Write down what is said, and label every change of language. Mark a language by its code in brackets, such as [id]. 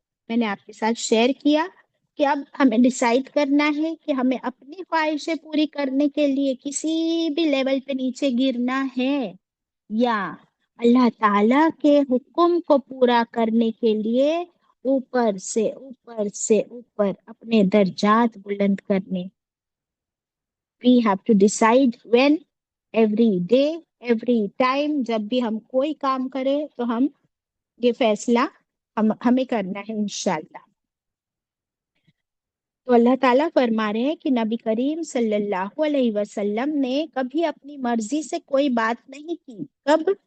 [ur] میں نے آپ کے ساتھ شیئر کیا کہ اب ہمیں ڈیسائیڈ کرنا ہے کہ ہمیں اپنی خواہشیں پوری کرنے کے لیے کسی بھی لیول پہ نیچے گرنا ہے یا اللہ تعالی کے حکم کو پورا کرنے کے لیے اوپر سے اوپر سے اوپر اپنے درجات بلند کرنے. [en] We have to decide when, every day, every time. [ur] جب بھی ہم کوئی کام کرے تو ہم یہ فیصلہ ہمیں کرنا ہے انشاءاللہ. تو اللہ تعالیٰ فرما رہے ہیں کہ نبی کریم صلی اللہ علیہ وسلم نے کبھی اپنی مرضی سے کوئی بات نہیں کی. کب؟